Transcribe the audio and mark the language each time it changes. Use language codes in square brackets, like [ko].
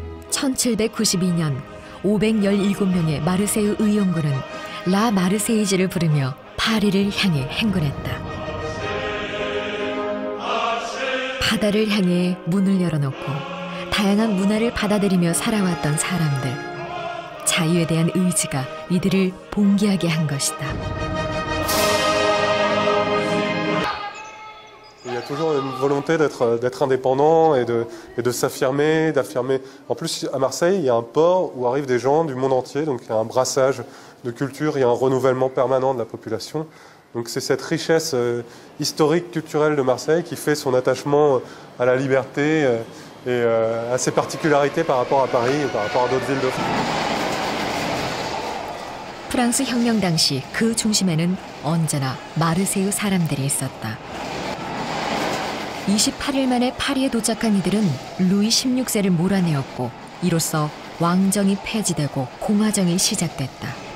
[ko] 1792년 517명의 마르세유 의용군은 라 마르세이즈를 부르며 파리를 향해 행군했다. 바다를 향해 문을 열어놓고 다양한 문화를 받아들이며 살아왔던 사람들. 자유에 대한 의지가 이들을 봉기하게 한 것이다. [fr] Il y a toujours une volonté d'être indépendant et de s'affirmer, d'affirmer. En plus, à Marseille, il y a un port où arrivent des gens du monde entier, donc il y a un brassage de culture, il y a un renouvellement permanent de la population. Donc c'est cette richesse historique, culturelle de Marseille qui fait son attachement à la liberté et à ses particularités par rapport à Paris et par rapport à d'autres villes de France. [ko] 프랑스 혁명 당시 그 중심에는 언제나 마르세유 사람들이 있었다. 28일 만에 파리에 도착한 이들은 루이 16세를 몰아내었고 이로써 왕정이 폐지되고 공화정이 시작됐다.